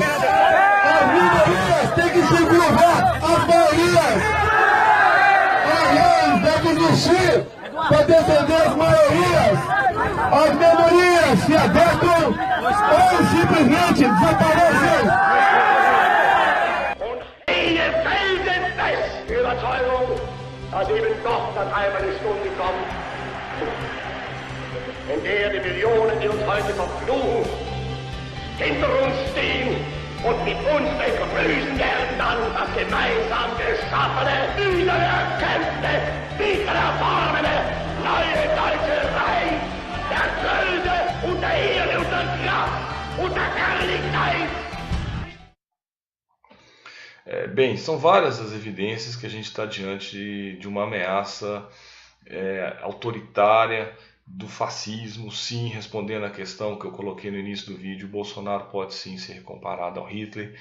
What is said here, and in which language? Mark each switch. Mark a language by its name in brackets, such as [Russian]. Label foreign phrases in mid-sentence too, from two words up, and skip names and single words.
[Portuguese] As minorias têm que se curvar às maiorias. Vamos mexer para defender as maiorias. As minorias se adequam ou simplesmente desaparecem. [German] Eine felsenfeste Überzeugung, dass eben doch das einmal Stunde kommt, in der die Millionen, die uns heute verfluchen, hinter uns stehen und mit uns begrüßen werden dann das gemeinsam geschaffene, wiedererkämpfte, wiedererfahrene, neue deutsche Reich der Größe und der Ehre und der Kraft und der Herrlichkeit. [Portuguese] Bem, são várias as evidências que a gente está diante de uma ameaça autoritária do fascismo. Sim, respondendo à questão que eu coloquei no início do vídeo, Bolsonaro pode sim ser comparado ao Hitler.